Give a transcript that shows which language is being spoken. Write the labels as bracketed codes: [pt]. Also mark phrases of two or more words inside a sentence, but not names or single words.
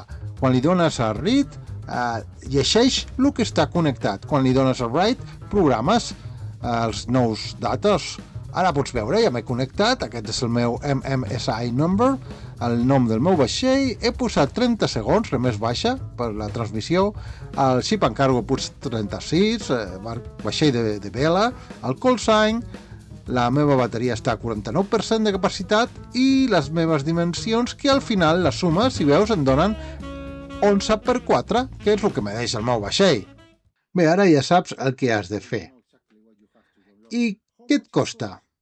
[ca] Quan li dones a read, llegeix el que està connectat. Quan li dones a write, programes els nous datos. Ara pots veure, ja m'he connectat, aquest és el meu [en] MMSI number, [ca] el nom del meu vaixell, he posat 30 segons, la més baixa, per la transmissió, el [en] ship and cargo [ca] pots 36, vaixell de vela, el [en] call sign, [ca] la meva bateria està a 49% de capacitat i les meves dimensions, que al final les sumes, si veus, em donen 11 per 4, que és el que me deixa el meu vaixell. Bé, ara ja saps el que has de fer. I què et costa?